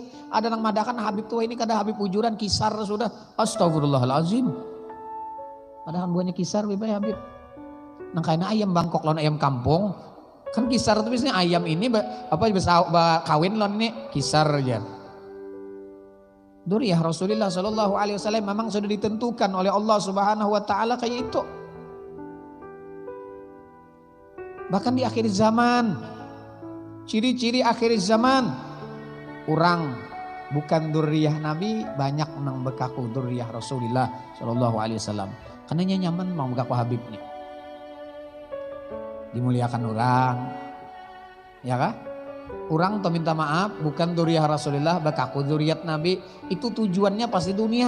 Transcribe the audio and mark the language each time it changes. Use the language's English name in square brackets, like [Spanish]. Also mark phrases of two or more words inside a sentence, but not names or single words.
[Banjar] Ada nang madakan Habib tua ini kada Habib ujuran kisar sudah. Astagfirullahalazim. Padahal buahnya kisar bebay Habib. Nang kaina ayam Bangkok lawan ayam kampung. Kan kisar itu biasanya ayam ini kawin lawan ini kisar aja. [Indonesian] Duriyah Rasulullah [Arabic] صلى الله عليه وسلم [Indonesian] memang sudah ditentukan oleh [Arabic] الله سبحانه وتعالى [Indonesian] kayak itu. Bahkan di akhir zaman, ciri-ciri akhir zaman, orang bukan duriyah Nabi, banyak nang bekaku duriyah Rasulullah [Arabic] صلى الله عليه وسلم. [Banjar] Karena nyaman mau bekaku Habibnya, dimuliakan orang, ya kah? [Indonesian] Orang tuh minta maaf, bukan duriyah Rasulullah, bekaku duriyat Nabi, itu tujuannya pasti dunia.